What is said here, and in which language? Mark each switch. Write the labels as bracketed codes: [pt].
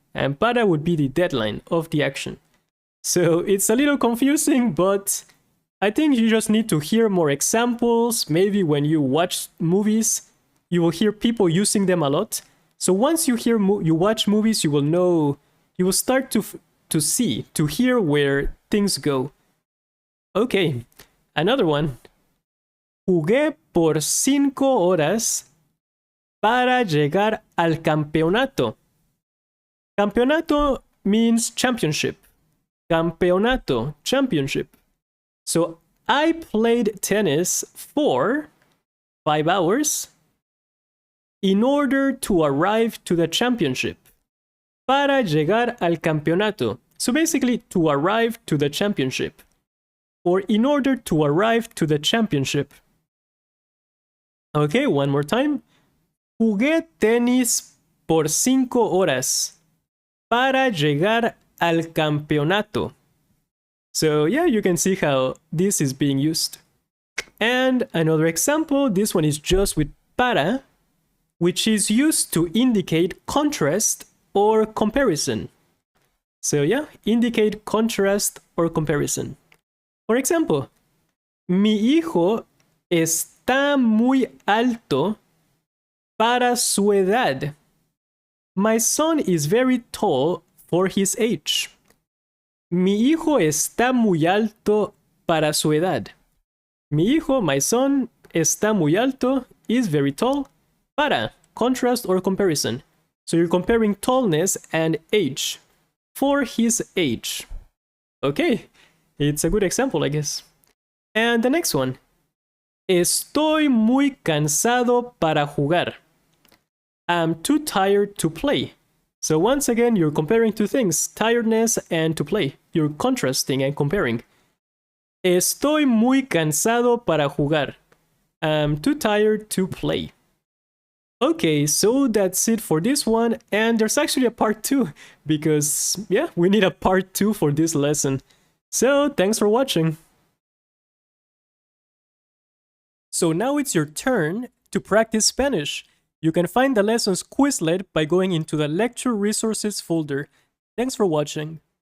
[en] And para would be the deadline of the action. So it's a little confusing, but I think you just need to hear more examples. Maybe when you watch movies, you will hear people using them a lot. So once you watch movies, you will know, you will start to hear where things go. Okay, another one. [es] Jugué por 5 horas para llegar al campeonato. [en] Campeonato means championship. Campeonato, championship. So I played tennis for 5 hours in order to arrive to the championship. [es] Para llegar al campeonato. [en] So basically, to arrive to the championship. Or in order to arrive to the championship. Okay, one more time. [es] Jugué tenis por 5 horas para llegar al campeonato. [en] So yeah, you can see how this is being used. And another example, this one is just with para, which is used to indicate contrast or comparison. So yeah, indicate contrast or comparison. For example, [es] mi hijo está muy alto para su edad. My son is very tall for his age. Mi hijo está muy alto para su edad. Mi hijo, [en] my son, [es] está muy alto, [en] is very tall. Para, contrast or comparison. So you're comparing tallness and age. For his age. Okay, it's a good example, I guess. And the next one. [es] Estoy muy cansado para jugar. [en] I'm too tired to play. So once again, you're comparing two things, tiredness and to play. You're contrasting and comparing. [es] Estoy muy cansado para jugar. [en] I'm too tired to play. Okay, so that's it for this one, and there's actually a part 2, because, yeah, we need a part 2 for this lesson. So, thanks for watching! So now it's your turn to practice Spanish. You can find the lessons Quizlet by going into the Lecture Resources folder. Thanks for watching.